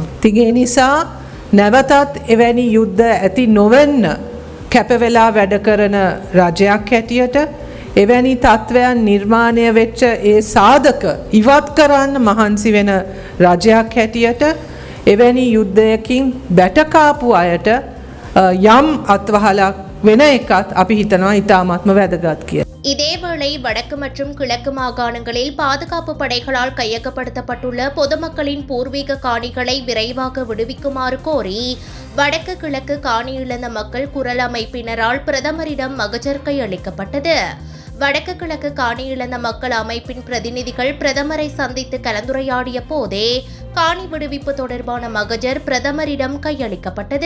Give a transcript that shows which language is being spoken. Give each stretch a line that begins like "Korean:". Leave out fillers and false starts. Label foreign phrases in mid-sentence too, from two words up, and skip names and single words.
Sinhala: ඉතින් ඒ නිසා නැවතත් එවැනි යුද්ධ ඇති නොවෙන්න කැපවෙලා වැඩ කරන රජයක් හැටියට එවැනි තත්ත්වයන් නිර්මාණය වෙච්ච ඒ සාධක ඉවත් කරන්න මහන්සි වෙන රජයක් හැටියට එවැනි යුද්ධයකින් බැටකාපු අයට යම් අත්වහලක් වෙන එකත් අපි හිතනවා ඉතාමත්ම වැදගත් කියලා.
Tamil: இதேவேளை வடக்கு மற்றும் கிழக்கு மாகாணங்களில் பாதுகாப்பு படைகளால் கையகப்படுத்தப்பட்டுள்ள பொதுமக்களின் பூர்வீக காணிகளை விரைவாக விடுவிக்குமாறு கோரி வடக்கு கிழக்கு காணி இழந்த மக்கள் குரல் அமைப்பினரால் பிரதமரிடம் மகஜர் கையளிக்கப்பட்டது. வடக்கு கிழக்கு காணி இழந்த மக்கள் அமைப்பின் பிரதிநிதிகள் பிரதமரை சந்தித்து கலந்துரையாடிய போதே காணி விடுவிப்பு தொடர்பான மகஜர் பிரதமரிடம் கையளிக்கப்பட்டது.